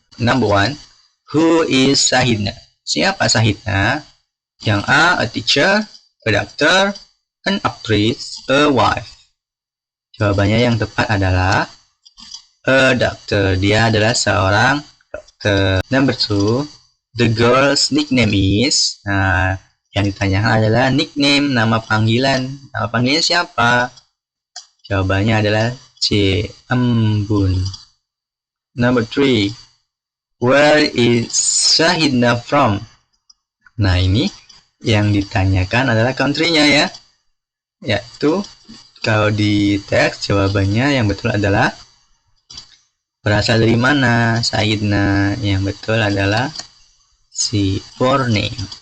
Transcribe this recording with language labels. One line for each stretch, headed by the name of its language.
English: Number one, who is Syahidna?
Indonesian: Siapa Syahidna? Yang
English: A teacher, a doctor, an actress, a wife.
Indonesian: Jawabannya yang tepat adalah
English: a doctor.
Indonesian: Dia adalah seorang dokter.
English: Number two, the girl's nickname is.
Indonesian: Nah, yang ditanyakan adalah nickname, nama panggilan. Nama panggilannya siapa? Jawabannya adalah C, Embun.
English: Number three, where is Syahidna from?
Indonesian: Nah, ini yang ditanyakan adalah country-nya ya. Yaitu kalau di teks jawabannya yang betul adalah berasal dari mana Syahidna. Yang betul adalah si Borneo.